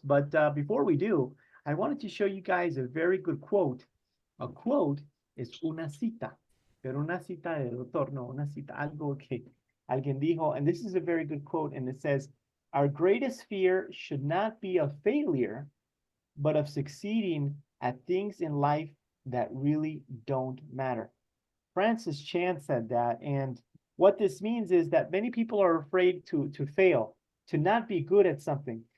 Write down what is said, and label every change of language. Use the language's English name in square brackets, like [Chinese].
[English] But before we do, I wanted to show you guys a very good quote. A quote is [Spanish] una cita, pero una cita de doctor, no, una cita, algo que alguien dijo. [English] And this is a very good quote, and it says, "Our greatest fear should not be of failure, but of succeeding at things in life that really don't matter." Francis Chan said that, and what this means is that many people are afraid to fail, to not be good at something.